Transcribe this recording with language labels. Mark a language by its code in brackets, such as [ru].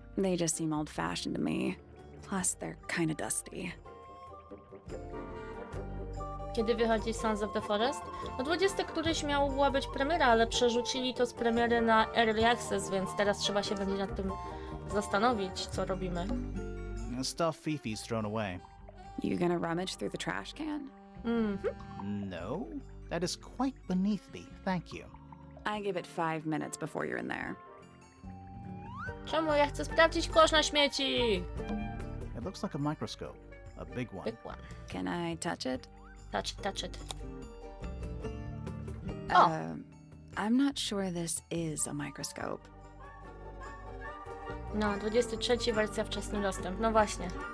[en] They just seem old-fashioned to me. Plus, they're kinda dusty. [pl] Kiedy wychodzi Sons of the Forest? No 20 któryś miała być premiera, ale przerzucili to z premiery na Early Access, więc teraz trzeba się będzie nad tym zastanowić, co robimy. [en] Stuff Fifi's thrown away. You gonna rummage through the trash can? No, that is quite beneath me, thank you. I give it 5 minutes before you're in there. [pl] Czemu ja chcę sprawdzić kosz na śmieci? [en] It looks like a microscope, a big one. Big one. Can I touch it? Touch it. Oh. I'm not sure this is a microscope. [pl] No, 23 wersja wczesny dostęp. No właśnie.